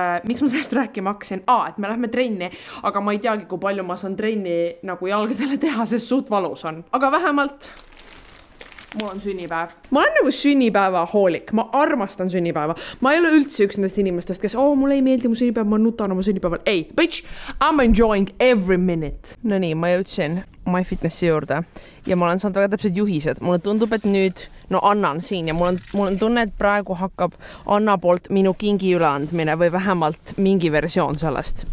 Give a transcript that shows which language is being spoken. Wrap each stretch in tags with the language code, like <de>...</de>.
<et>Miks ma sellest rääkima hakkasin? Et me lähme trenni, aga ma ei teagi, kui palju ma saan trenni nagu jalgadele teha, sest suht valus on. Aga vähemalt mul on sünnipäev. Ma olen nagu sünnipäeva hoolik, ma armastan sünnipäeva. Ma ei ole üldse üks nendest inimestest, kes, mulle ei meeldi mu sünnipäev, ma nutan oma sünnipäeval.</et> <en>Ei, bitch, I'm enjoying every minute.</en> <et>No nii, ma jõudsin MyFitnessi juurde ja ma olen saanud väga täpsed juhised. Mulle tundub, et nüüd, annan siin ja mul on tunne, et praegu hakkab Anna poolt minu kingi üleandmine või vähemalt mingi versioon sellest.</et>